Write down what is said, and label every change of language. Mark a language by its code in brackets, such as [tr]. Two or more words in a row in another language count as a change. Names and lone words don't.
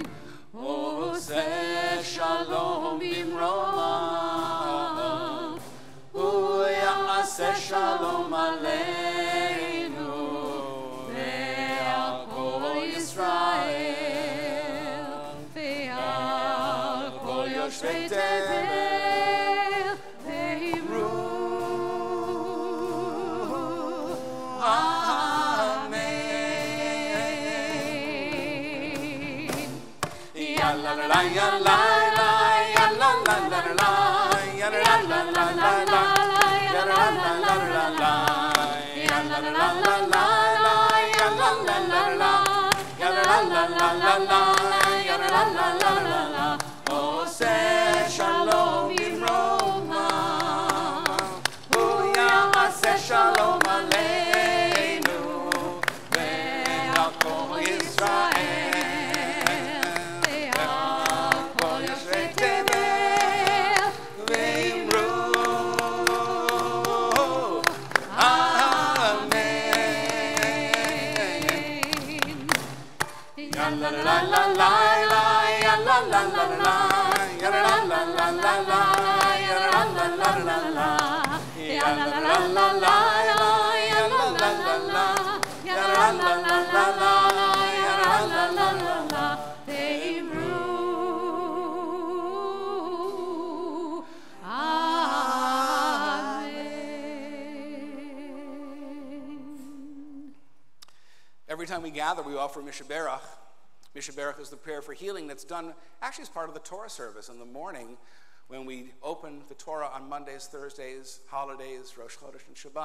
[he] עושה שלום שלום עלינו ועל כל ישראל ועל כל יושבי תבל ואמרו אמן. Ya la la la ya la la ya la la la la ya la la la la la. La la la la la, ya la la la la, ya la la la la, ya la la la la, ya la la la la. עושה שלום רומא, עושה שלום עלינו, ועל כל ישראל, ועל כל יושבי תבל ואמרו. La la la la la ya la la la la ya la la la la la ya la la la la la ya la la la la la ya la la la la ya la la la la la ya la la la la la ואמרו אמן. [en] Every time we gather, we offer Mishaberach. Mishaberach is the prayer for healing that's done actually as part of the Torah service in the morning when we open the Torah on Mondays, Thursdays, holidays, [he] ראש חודש, [en] and Shabbat.